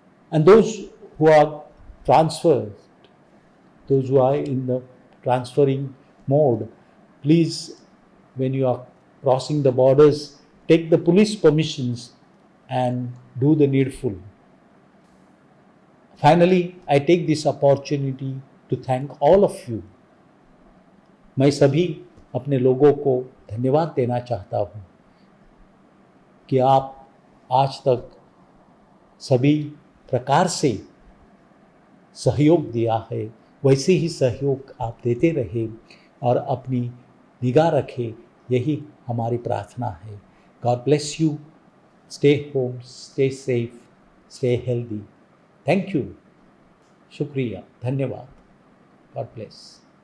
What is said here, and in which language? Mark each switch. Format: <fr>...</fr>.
<en>And those who are transferred, those who are in the transferring mode, please, when you are crossing the borders, take the police permissions and do the needful. Finally, I take this opportunity to thank all of you.</en> <hi>मैं सभी अपने लोगों को धन्यवाद देना चाहता हूँ कि आप आज तक सभी प्रकार से सहयोग दिया है, वैसे ही सहयोग आप देते रहे और अपनी निगाह रखें, यही हमारी प्रार्थना है।</hi> <en>God bless you. Stay home, stay safe, stay healthy. Thank you.</en> <hi>शुक्रिया, धन्यवाद.</hi> <en>God bless.</en>